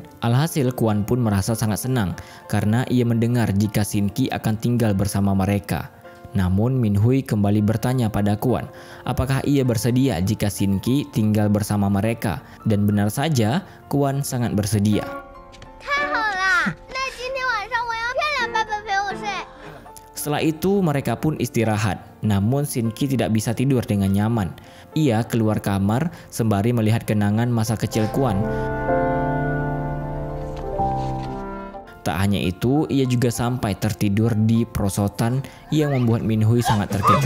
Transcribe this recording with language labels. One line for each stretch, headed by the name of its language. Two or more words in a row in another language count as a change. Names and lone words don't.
Indonesian: Alhasil Kwon pun merasa sangat senang karena ia mendengar jika Shin-ki akan tinggal bersama mereka. Namun Minhui kembali bertanya pada Kwon, apakah ia bersedia jika Shin-ki tinggal bersama mereka? Dan benar saja, Kwon sangat bersedia.
Chinese: 太好了，那今天晚上我要漂亮爸爸陪我睡。
Indonesian: Setelah itu mereka pun istirahat. Namun Shin-ki tidak bisa tidur dengan nyaman. Ia keluar kamar sembari melihat kenangan masa kecil Kwon. Tak hanya itu, ia juga sampai tertidur di perosotan yang membuat Minhui sangat terkejut.